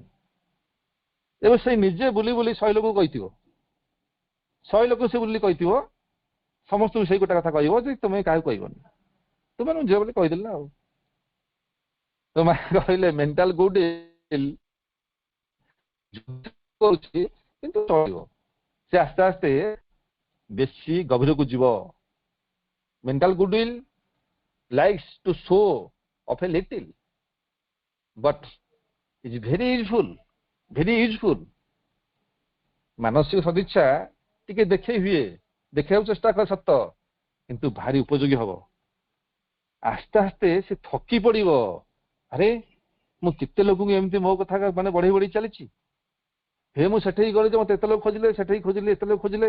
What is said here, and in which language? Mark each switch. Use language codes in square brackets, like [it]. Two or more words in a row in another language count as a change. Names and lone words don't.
[or] ଏବେ ସେଇ ନିଜେ ବୁଲି ବୁଲି 100 ଲୋକକୁ କହିଥିବ, 100 ଲୋକ ସେ ବୁଲି କହିଥିବ, ସମସ୍ତଙ୍କୁ ସେଇ ଗୋଟେ କଥା କହିବ ଯେ ତୁମେ କାହାକୁ କହିବନି, ତୁମେ ନିଜେ ବୋଲି କହିଦେଲି ନା ଆଉ। ତ ମା କହିଲେ [en] mental good [or] କରୁଛି କିନ୍ତୁ ଚଳିବ, ସେ ଆସ୍ତେ ଆସ୍ତେ ବେଶୀ ଗଭୀରକୁ ଯିବ। [en] mental goodwill likes to show of a little but is very useful। ମାନସିକ ସଦିଚ୍ଛା ଟିକେ ଦେଖେଇ ହୁଏ, ଦେଖେଇବାକୁ ଚେଷ୍ଟା କରେ ସତ, କିନ୍ତୁ ଭାରି ଉପଯୋଗୀ ହବ। ଆସ୍ତେ ଆସ୍ତେ ସେ ଥକି ପଡିବ, ଆରେ ମୁଁ କେତେ ଲୋକଙ୍କୁ ଏମିତି ମୋ କଥା ମାନେ ବଢେଇ ବଢେଇ ଚାଲିଛି, ହେ ମୁଁ ସେଠେଇ ଗଲି ଯେ ମତେ ଏତେ ଲୋକ ଖୋଜିଲେ, ସେଠେଇ ଖୋଜିଲେ, ଏତେ ଲୋକ ଖୋଜିଲେ।